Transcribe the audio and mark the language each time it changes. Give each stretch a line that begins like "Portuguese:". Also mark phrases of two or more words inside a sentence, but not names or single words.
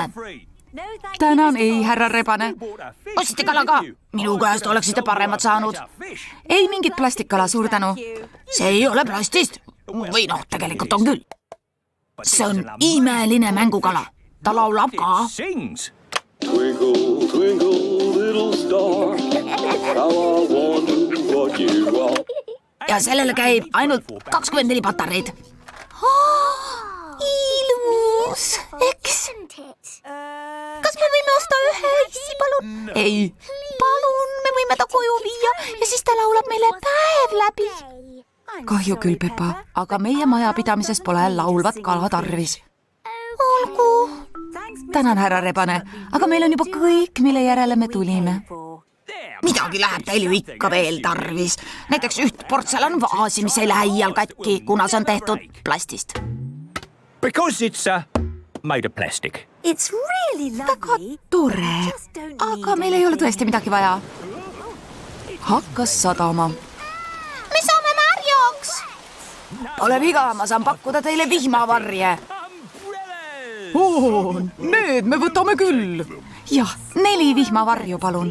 Estonian: Tänan, ei, härra Rebane. Ostsite kala ka? Minu käest oleksite paremat saanud. Ei mingit plastikkala, suur tänu. See ei ole plastist. Või noh, tegelikult on küll. See on imeline mängukala. Ta laulab ka.
English: Twinkle, twinkle, little star, how I wonder what you are.
Estonian: Ja sellele käib ainult 24 patareid. Ilus, eks? Kas me võime osta ühe issi, palun? Ei. Palun, me võime ta koju viia ja siis ta laulab meile päev läbi. Kahju küll, Peppa, aga meie majapidamises pole laulvat kala tarvis. Olgu. Tänan, härra Rebane, aga meil on juba kõik, mille järele me tulime. Midagi läheb teil ju ikka veel tarvis. Näiteks üht portselanvaasi, mis ei lähe iial katki, kuna see on tehtud plastist.
English: Because it's made of plastic. It's really lovely.
Estonian: Tore, aga meil ei ole tõesti midagi vaja. Hakkas sadama. Me saame märjaks. Pole viga, ma saan pakkuda teile vihmavarje. Need me võtame küll. Jah, 4 vihmavarju, palun.